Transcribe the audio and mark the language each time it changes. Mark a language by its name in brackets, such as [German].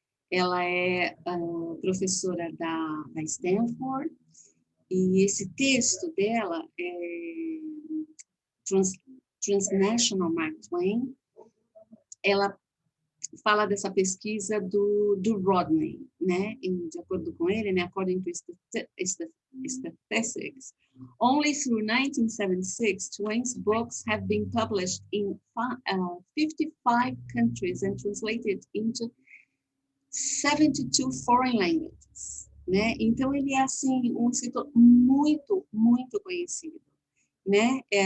[Portuguese] Ela é professora da Stanford, e esse texto dela é Transnational Mark Twain. Ela fala dessa pesquisa do Rodney, né? De acordo com ele, né? [English] According to statistics, only through 1976, Twain's books have been published in 55 countries and translated into 72 foreign languages, né? [Portuguese] Então ele é assim um escritor muito, muito conhecido, né?